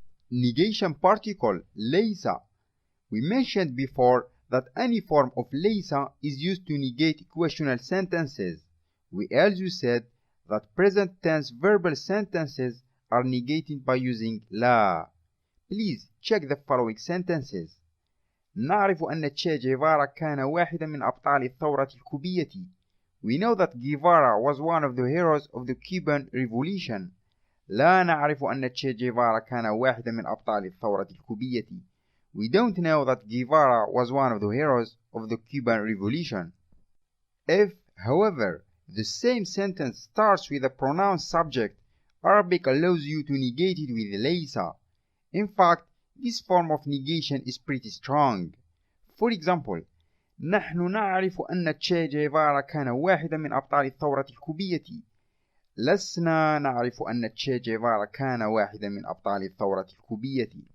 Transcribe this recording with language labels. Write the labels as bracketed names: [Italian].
[English] Negation particle ليس. We mentioned before that any form of ليس is used to negate questional sentences. We also said that present tense verbal sentences are negated by using لا. Please check the following sentences. [Arabic] نعرف أن تشي جيفارا كان واحدا من أبطال الثورة الكوبية. [English] We know that Guevara was one of the heroes of the Cuban Revolution. [Arabic] لا نعرف أن تشي جيفارا كان واحدا من أبطال الثورة الكوبية. [English] We don't know that Guevara was one of the heroes of the Cuban Revolution. If, however, the same sentence starts with a pronounced subject, Arabic allows you to negate it with ليس. In fact, this form of negation is pretty strong. For example, [Arabic] نحن نعرف أن تشي جيفارا كان واحدا من أبطال الثورة الكوبية. لسنا نعرف أن تشي جيفارا كان واحدا من أبطال الثورة الكوبية.